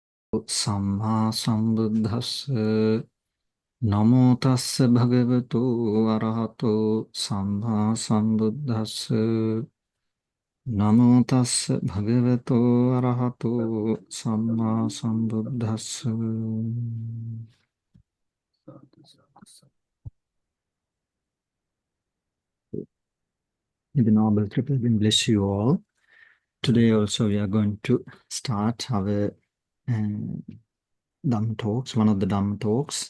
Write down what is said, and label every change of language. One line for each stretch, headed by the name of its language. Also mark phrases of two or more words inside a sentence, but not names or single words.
Pali: Samma sambuddhassa namo tassa bhagavato arahato samma sambuddhassa namo tassa bhagavato arahato samma sambuddhassa.
English: May the Noble Triple Being bless you all. Today also we are going to start our Dhamm talks, one of the Dhamm talks.